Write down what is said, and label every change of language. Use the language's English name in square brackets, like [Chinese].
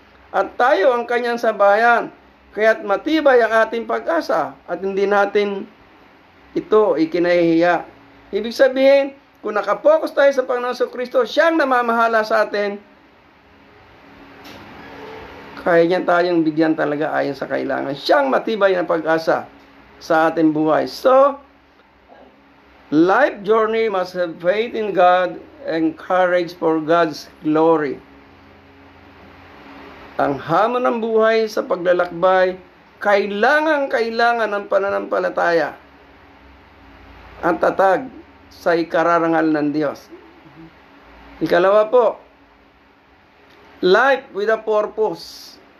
[Filipino] At tayo ang kanyang sambayan, kaya't matibay ang ating pag-asa at hindi natin ito ikinahihiya. Ibig sabihin, kung nakapokus tayo sa Panginoon sa Kristo, siyang namamahala sa atin, kaya niya tayong bigyan talaga ayon sa kailangan. Siyang matibay na pag-asa sa ating buhay. [English] So, life journey must have faith in God and courage for God's glory. [Filipino] Ang hamon ng buhay sa paglalakbay, kailangan ng pananampalataya at tatag sa ikararangal ng Diyos. Ikalawa po, [English] life with a purpose.